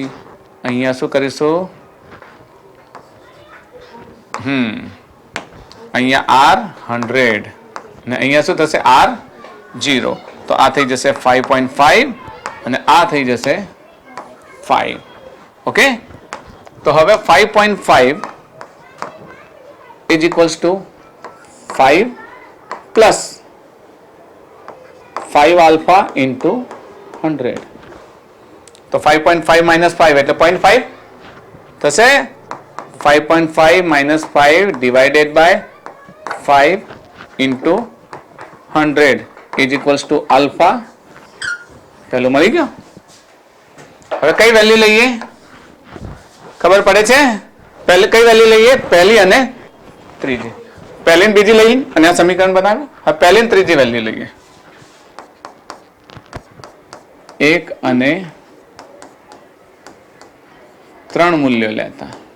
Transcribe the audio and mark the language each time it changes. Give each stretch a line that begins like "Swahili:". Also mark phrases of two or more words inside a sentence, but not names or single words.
Gujarati: અહીંયા શું કરીશું? અહીંયા R100 ને અહીંયા શું થશે? R0. તો આ થઈ જશે 5.5 અને આ થઈ જશે 5. ઓકે, તો હવે
English: 5.5 is equals to 5 plus 5 alpha into 100.
Gujarati: તો 5.5 minus 5 એટલે 0.5 થશે.
English: 5.5 minus 5 divided by 5 into 100 is equals to alpha.
Gujarati: પેલું મળી ગયો. હવે કઈ વેલ્યુ લઈએ? ખબર પડે છે? પહેલે કઈ વેલ્યુ લઈએ? પહેલી અને ત્રીજી. પહેલી ને બીજી લઈએ અને આ સમીકરણ બનાવે. હવે પહેલી ને ત્રીજી વેલ્યુ લઈએ. 1 અને 3 મૂલ્યો લેતા.